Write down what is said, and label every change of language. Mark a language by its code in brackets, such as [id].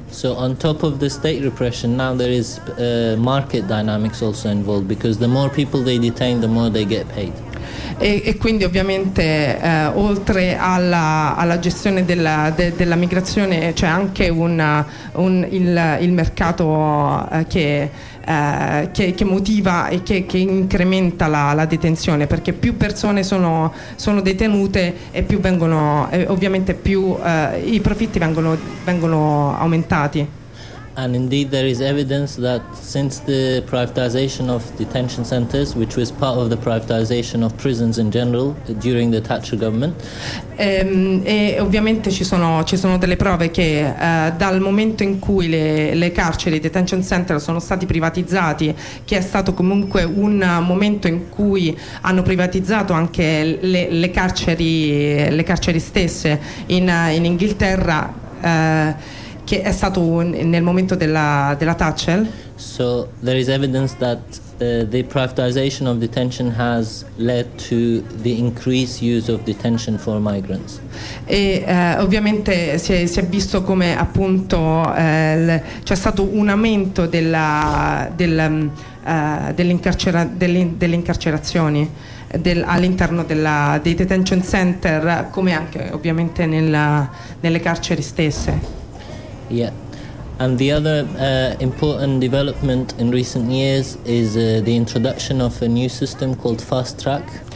[en] So on top of the state repression, now there is market dynamics also involved, because the more people they detain, the more they get paid. [it] E quindi ovviamente oltre alla gestione della migrazione c'è anche il mercato che motiva e che incrementa la detenzione, perché più persone sono detenute e più vengono ovviamente più i profitti vengono aumentati. [en] And indeed there is evidence that since the privatization of detention centers, which was part of the privatization of prisons in general during the Thatcher government, [it] e ovviamente ci sono delle prove che dal momento in cui le carceri, i detention center, sono stati privatizzati, che è stato comunque un momento in cui hanno privatizzato anche le carceri stesse in Inghilterra, che è stato nel momento della Thatcher. [en] So there is evidence that the privatization of detention has led to the increased use of detention for migrants. [it] E ovviamente si è visto come appunto c'è stato un aumento dell'incarcerazioni all'interno dei detention center, come anche ovviamente nelle carceri stesse. [en] Yeah, and the other important development in recent years is the introduction of a new system called Fast Track.